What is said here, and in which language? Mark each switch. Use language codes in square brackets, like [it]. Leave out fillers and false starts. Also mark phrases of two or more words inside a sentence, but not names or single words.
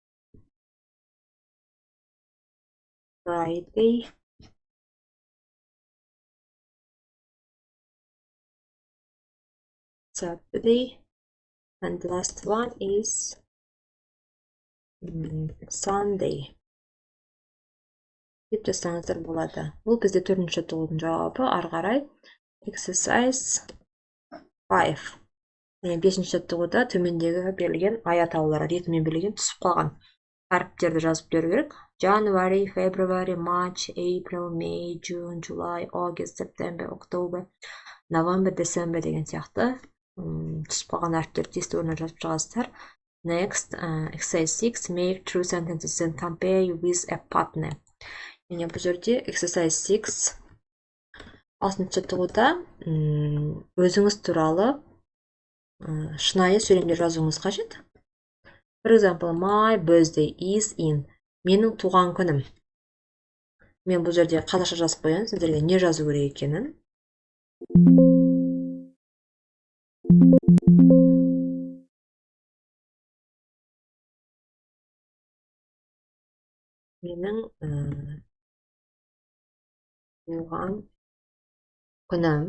[en] Friday. Saturday. And the last one is Sunday. [kk] деп жазсаңыздар болады. Бұл бізде 4-ші жаттығудың жауабы. Ары қарай exercise 5. 5-ші жаттығуда төмендегі берілген ай атаулары ретімен берілген түсіп қалған әріптерді жазып беру керек. [en] January, February, March, April, May, June, July, August, September, October, November, December [kk] деген сияқты түсіп қалған әріптерді тиісті орнына жазып шығасыздар. [en] Next, exercise 6, make true sentences and compare with a partner. [kk] Яғни бұл жерде exercise 6 6-шы жаттығуда өзіңіз туралы шынайы сөйлемдер жазуыңыз қажет. [en] For example, my birthday is in. [kk] Менің туған күнім. Мен бұл жерде қазақша жазып қояйын, сіздерге не жазу керек екенін. Менің туған күнім.